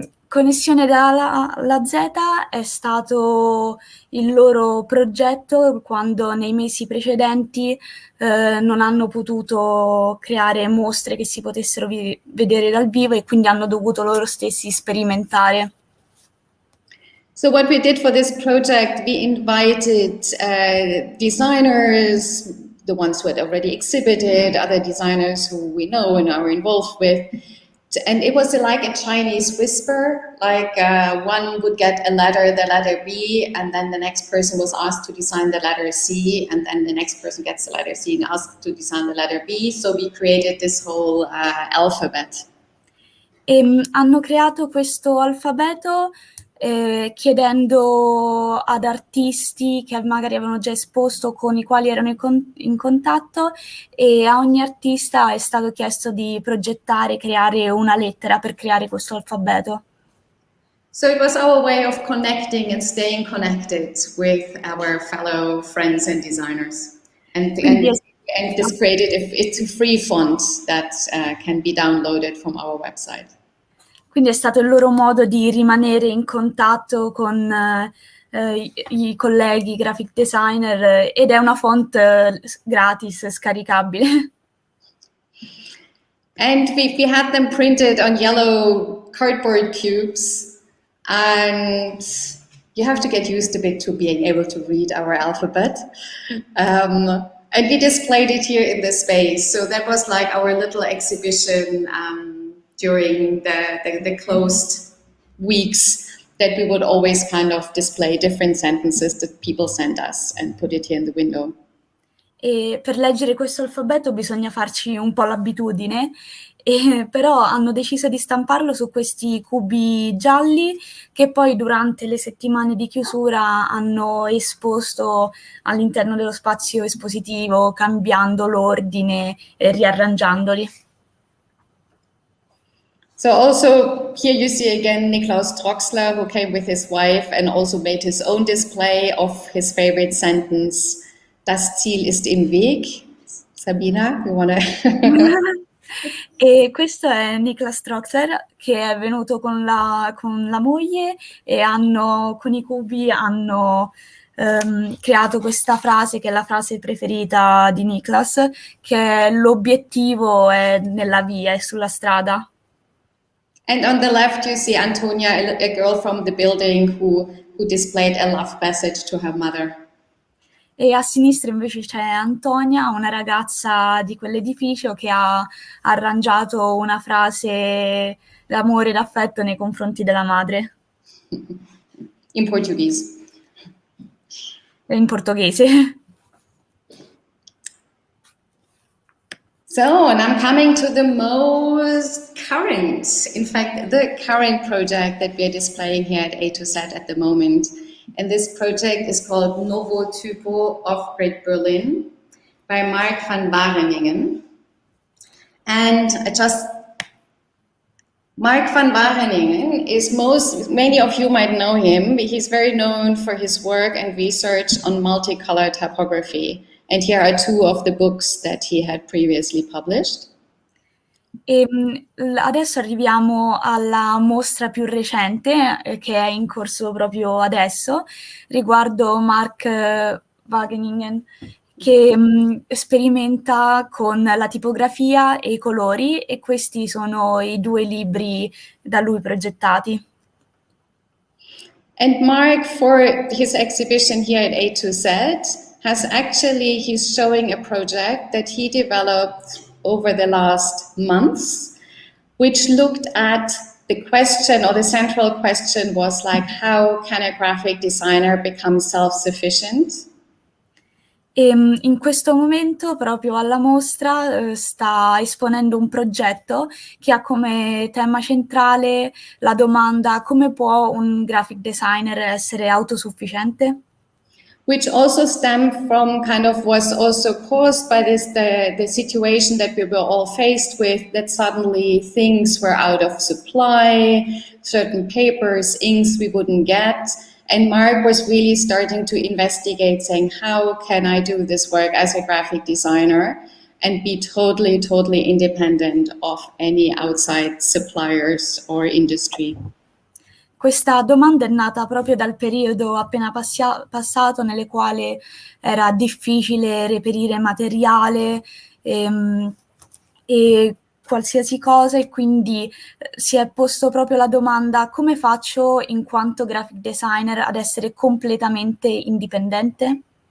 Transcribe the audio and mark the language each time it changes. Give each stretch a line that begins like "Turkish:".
Italian: Connessione dalla alla Z è stato il loro progetto quando nei mesi precedenti non hanno potuto creare mostre che si potessero vedere dal vivo e quindi hanno dovuto loro stessi sperimentare.
English: So what we did for this project, we invited designers, the ones who had already exhibited, other designers who we know and are involved with. And it was like a Chinese whisper, like one would get a letter, the letter B, and then the next person was asked to design the letter C, and then the next person gets the letter C and asked to design the letter B. So we created this whole alphabet.
Italian: Hanno creato questo alfabeto chiedendo ad artisti che magari avevano già esposto, con i quali erano in contatto, e a ogni artista è stato chiesto di progettare, creare una lettera per creare questo alfabeto.
English: So it was our way of connecting and staying connected with our fellow friends and designers. And this created it's a free font that can be downloaded from our website.
Italian: Quindi è stato il loro modo di rimanere in contatto con i colleghi graphic designer ed è una font gratis, scaricabile.
English: And we had them printed on yellow cardboard cubes, and you have to get used a bit to being able to read our alphabet. And we displayed it here in the space. So that was like our little exhibition during the closed weeks, that we would always kind of display different sentences that people sent us and put it here in the window.
Italian: E per leggere questo alfabeto bisogna farci un po' l'abitudine però hanno deciso di stamparlo su questi cubi gialli che poi durante le settimane di chiusura hanno esposto all'interno dello spazio espositivo, cambiando l'ordine e riarrangiandoli.
English: So also here you see again Niklaus Troxler, who came with his wife and also made his own display of his favorite sentence,
German: Das Ziel ist im Weg.
English: Sabina, you want to...
Italian: E questo è Niklas Troxler che è venuto con la moglie e con i cubi hanno creato questa frase che è la frase preferita di Niklas, che è l'obiettivo è nella via, è sulla strada.
English: And on the left you see Antonia, a girl from the building who displayed a love passage to her mother.
Italian: E a sinistra invece c'è Antonia, una ragazza di quell'edificio che ha arrangiato una frase d'amore e d'affetto nei confronti della madre.
English: In Portuguese.
Italian: In portoghese.
English: So, and I'm coming to the most current, in fact, the current project that we're displaying here at A to Z at the moment. And this project is called Novo Typo of Great Berlin by Mark van Wageningen. And Mark van Wageningen is many of you might know him. He's very known for his work and research on multicolor typography. And here are two of the books that he had previously published.
Italian: E adesso arriviamo alla mostra più recente che è in corso proprio adesso riguardo Mark Wageningen che sperimenta con la tipografia e i colori e questi sono i due libri da lui progettati.
English: And Mark, for his exhibition here at A to Z, he's showing a project that he developed over the last months, which looked at the question, or the central question was like, how can a graphic designer become self-sufficient?
Italian: E in questo momento, proprio alla mostra, sta esponendo un progetto che ha come tema centrale la domanda: come può un graphic designer essere autosufficiente?
English: Which also stemmed from was also caused by the situation that we were all faced with, that suddenly things were out of supply, certain papers, inks we wouldn't get. And Mark was really starting to investigate, saying, how can I do this work as a graphic designer and be totally, totally independent of any outside suppliers or industry?
Italian: Questa domanda è nata proprio dal periodo appena passato nelle quale era difficile reperire materiale e qualsiasi cosa e quindi si è posto proprio la domanda: come faccio in quanto graphic designer ad essere completamente indipendente?